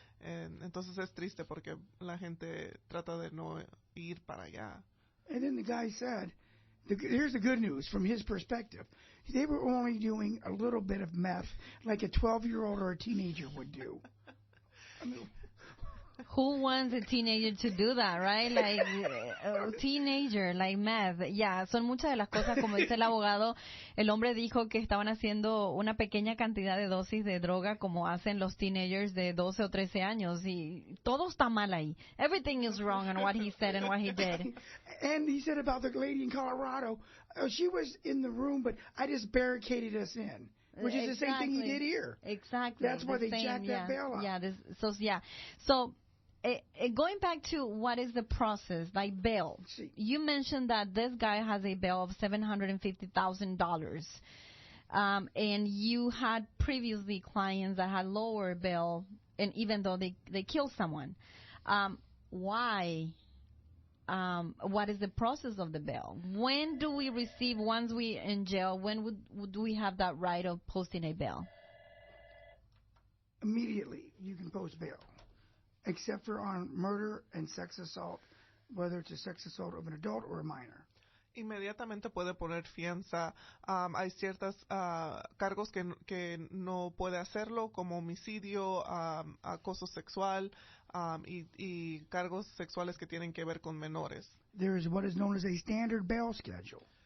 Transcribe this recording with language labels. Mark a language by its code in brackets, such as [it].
[es] Entonces es triste porque la gente trata de no ir para allá. [en] And then the guy said, Here's the good news from his perspective. They were only doing a little bit of meth like a 12-year-old or a teenager would do. I mean, who wants a teenager to do that, right? Like, a teenager, like meth. [es] Yeah, son muchas de las cosas, como dice el abogado. El hombre dijo que estaban haciendo una pequeña cantidad de dosis de droga como hacen los teenagers de 12 o 13 años. Y todo está mal ahí. [en] Everything is wrong on what he said and what he did. And he said about the lady in Colorado, she was in the room, but I just barricaded us in. Which is the same thing he did here. Exactly. That's why they jacked that bail up. So, going back to what is the process, like bail. [es] Sí. [en] You mentioned that this guy has a bail of $750,000. And you had previously clients that had lower bail, and even though they killed someone. Why? What is the process of the bail? When do we receive, once we in jail, when would we have that right of posting a bail? Immediately, you can post bail, except for on murder and sex assault, whether it's a sex assault of an adult or a minor. [es] Inmediatamente puede poner fianza. Hay ciertos cargos que no puede hacerlo, como homicidio, acoso sexual y cargos sexuales que tienen que ver con menores. [en] There is what is known as a standard bail schedule.